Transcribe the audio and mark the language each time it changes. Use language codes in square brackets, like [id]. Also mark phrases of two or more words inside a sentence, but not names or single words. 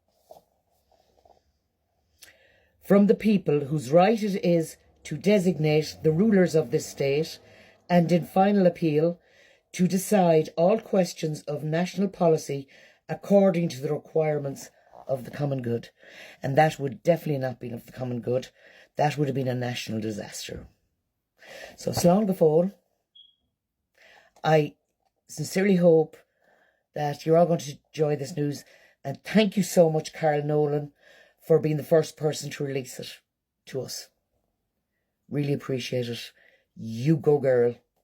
[en] From the people whose right it is to designate the rulers of this state, and in final appeal, to decide all questions of national policy according to the requirements of the common good. And that would definitely not be of the common good. That would have been a national disaster. So, [ga] slán go fóill. [en] I sincerely hope that you're all going to enjoy this news. And thank you so much, Carl Nolan, for being the first person to release it to us. Really appreciate it. You go, girl.